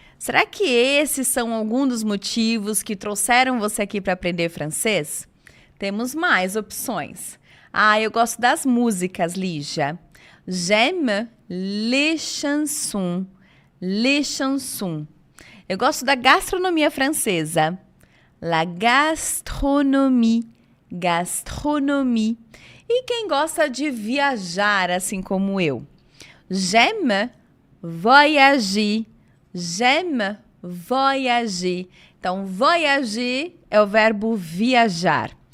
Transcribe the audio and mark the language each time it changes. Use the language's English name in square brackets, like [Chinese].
[Portuguese] Será que esses são alguns dos motivos que trouxeram você aqui para aprender francês? Temos mais opções. Eu gosto das músicas, Lígia. [French] J'aime les chansons, les chansons. [Portuguese] Eu gosto da gastronomia francesa. La gastronomie, gastronomie. E quem gosta de viajar, assim como eu? [French] J'aime voyager, j'aime voyager. [Portuguese] Então, voyager é o verbo viajar.